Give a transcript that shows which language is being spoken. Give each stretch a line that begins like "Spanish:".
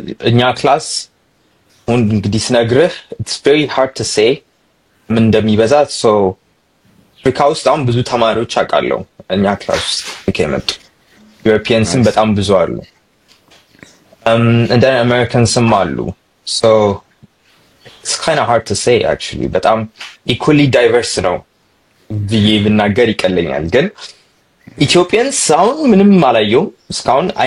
Amharic: እኛ ክላስ እንግዲህ ስነግርህ
English: it's very hard to say
Amharic: ምን እንደሚበዛ. so አፍሪካ ውስጥ አሁን ብዙ ተማሪዎች አውቃለሁ እኛ ክላስ ውስጥ ከመጡ ዩሮፒያንስም በጣም ብዙ አሉ,
English: and then
Amharic: Americansም አሉ.
English: so it's kind of hard to say actually.
Amharic: በጣም
English: equally diverse
Amharic: ነው ብዬ ብናገር ይቀለኛል. ግን ኢትዮጵያንስ አሁን ምንም አላየሁም እስካሁን.